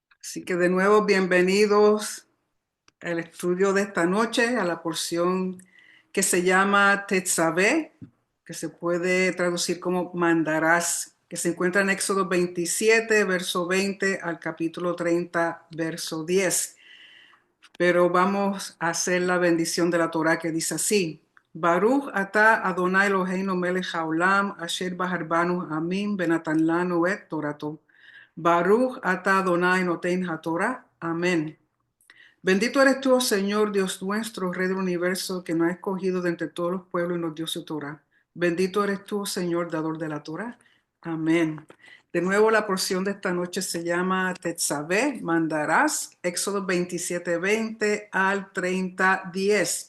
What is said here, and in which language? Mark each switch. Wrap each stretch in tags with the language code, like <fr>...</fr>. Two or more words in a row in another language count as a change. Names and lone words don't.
<es>Así que de nuevo, bienvenidos al estudio de esta noche, a la porción que se llama Tetzaveh, que se puede traducir como mandarás, que se encuentra en Éxodo 27, verso 20 al capítulo 30, verso 10. Pero vamos a hacer la bendición de la Torah que dice así:</es> <he>ברוך אתה אדוני אלוהינו מלך העולם אשר בחרבנו עמים בנתן לנו את תורתו. ברוך אתה אדוני נותן התורה.</he> <es>Amén. Bendito eres tú, oh Señor, Dios nuestro, Rey del universo, que nos ha escogido de entre todos los pueblos y nos dio su Torah. Bendito eres tú, oh Señor, dador de la Torah. Amén. De nuevo, la porción de esta noche se llama Tetzaveh, mandarás, Éxodo 27, 20 al 30, 10.</es>